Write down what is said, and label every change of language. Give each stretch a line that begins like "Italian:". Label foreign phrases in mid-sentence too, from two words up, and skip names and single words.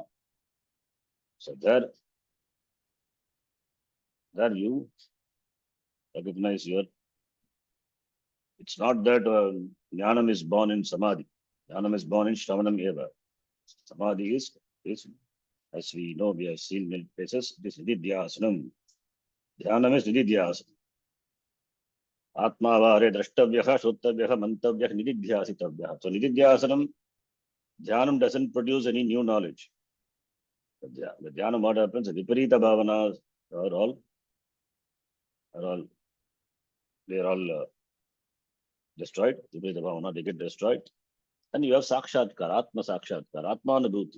English: So there you recognize it's not that Jnanam is born in Samadhi. Jnanam is born in
Sanskrit: Shravanam Eva.
English: Samadhi is, as we know, we have seen many places, it is Nididhyasanam. Dhyanam is Nididhyasanam.
Sanskrit: Atmavare drashtavyah, shrotavyah, mantavyah, nididhyasitavyah.
English: So nididhyasanam, dhyanam doesn't produce any new knowledge. The dhyana, what happens? The
Sanskrit: viparita bhavanas
English: are all, they are all destroyed.
Sanskrit: Viparita bhavana,
English: they get destroyed. And you have sakshatkar,
Sanskrit: atma sakshatkar, atma anubhuti.